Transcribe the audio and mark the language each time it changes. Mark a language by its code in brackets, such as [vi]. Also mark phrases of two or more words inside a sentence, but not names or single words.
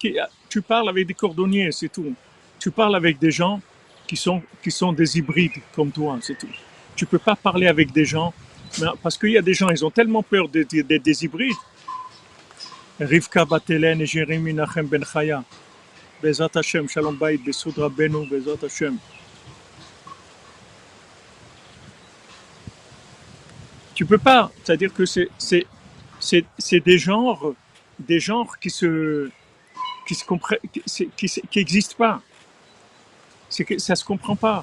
[fr] Tu parles avec des cordonniers, c'est tout. Tu parles avec des gens qui sont des hybrides comme toi, c'est tout. Tu ne peux pas parler avec des gens... Parce qu'il y a des gens, ils ont tellement peur d'être des hybrides. Rivka Batelen et Jérémy Nachem Ben Chaya. [he] בעזרת השם, שלום בית, בסוד רבינו, בעזרת השם. [fr] Tu peux pas. C'est-à-dire que c'est des genres qui se comprennent, qui existent pas. Ça se comprend pas.